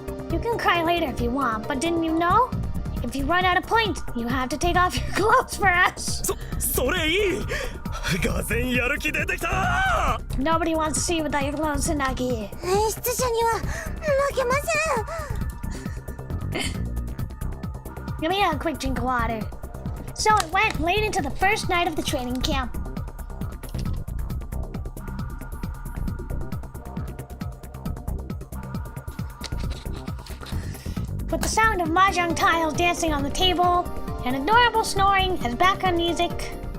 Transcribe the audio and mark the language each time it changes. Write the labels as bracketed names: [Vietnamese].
[English] You can cry later if you want, but didn't you know? If you run out of points, you have to take off your clothes for us. [Japanese] それいい。がぜんやる気出てきた。 [English] Nobody wants to see you without your clothes, Tsunagi. [Japanese] 演出者には負けません。 [English] Give me a quick drink of water. So it went late into the first night of the training camp. With the sound of mahjong tiles dancing on the table and adorable snoring as background music.